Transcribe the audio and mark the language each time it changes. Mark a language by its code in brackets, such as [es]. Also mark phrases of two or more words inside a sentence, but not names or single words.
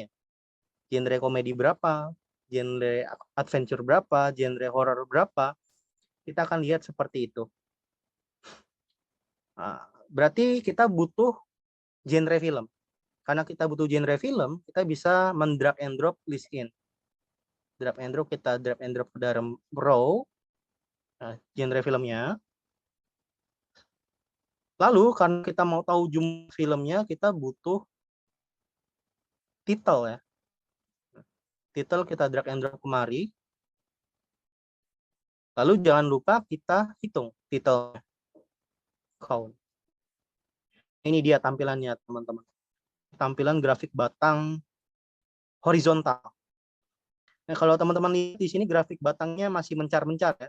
[id] Genre komedi berapa? Genre adventure berapa? Genre horror berapa? Kita akan lihat seperti itu. Nah, berarti kita butuh genre film. Karena kita butuh genre film, kita bisa mendrag [en] and drop [id] list in. [en] Drag and drop, [id] kita [en] drag and drop [id] ke dalam row, genre filmnya. Lalu karena kita mau tahu jumlah filmnya, kita butuh title ya. Title kita [en] drag and drop [id] kemari. Lalu jangan lupa kita hitung [en] title count. [id] Ini dia tampilannya teman-teman. Tampilan grafik batang horizontal. Nah, kalau teman-teman lihat di sini grafik batangnya masih mencar-mencar ya.